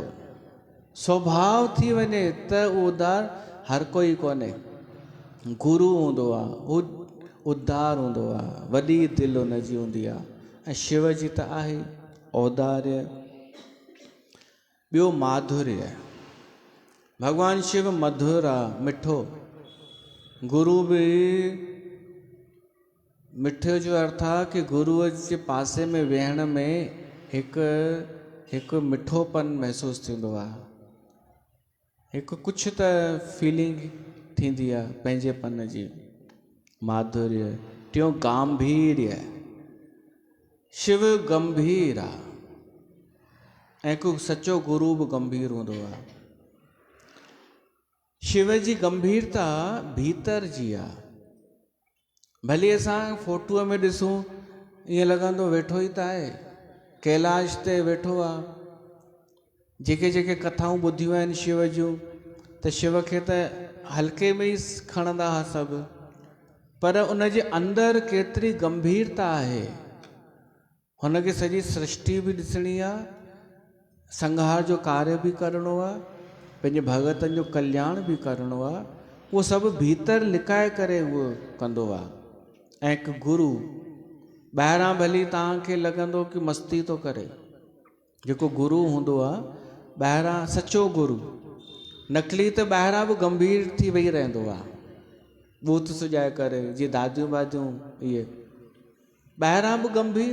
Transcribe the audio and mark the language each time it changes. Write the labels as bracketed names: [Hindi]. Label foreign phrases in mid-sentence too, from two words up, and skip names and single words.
[Sindhi] स्वभाव थी वञे त उहो उदार हर कोई कोन्हे। गुरु हूंदो आहे, उद्धार हूंदो आहे, वॾी दिलि हुनजी हूंदी आहे। ऐं शिव जी त आहे औदार्य। ॿियो माधुर्य। भॻवानु शिव मधुर आहे, मिठो। गुरु बि मिठे जो अर्थ आहे कि गुरूअ जे पासे में वेहण में हिकु मिठोपन महसूसु थींदो आहे, हिकु कुझु त फीलिंग थींदी आहे पंहिंजेपन जी। माधुर्य। टियों गांभीर्य। शिव गंभीर आहे ऐं को सचो गुरु बि गंभीर हूंदो आहे। शिव जी गंभीरता भीतर जी आहे। भले असां फोटूअ में ॾिसूं ईअं लॻंदो वेठो ई त आहे, कैलाश ते वेठो आहे। जेके जेके कथाऊं ॿुधियूं आहिनि शिव जूं, त शिव खे त हल्के में ई खणंदा हुआ सभु, पर उन जे अंदरि केतिरी गंभीरता आहे। हुनखे सॼी सृष्टि बि ॾिसणी आहे, संहार जो कार्य बि करिणो आहे, पंहिंजे भगतनि जो कल्याण बि करिणो आहे। उहो सभु भीतर लिकाए करे उहो कंदो आहे। ऐं हिकु गुरु ॿाहिरां भली तव्हांखे लॻंदो कि मस्ती थो करे, जेको गुरु हूंदो आहे ॿाहिरां सचो गुरु, नकली त ॿाहिरां बि गंभीर थी वेही रहंदो आहे, बूथ सुॼाए करे, जीअं दादियूं वादियूं इहे ॿाहिरां बि गंभीर।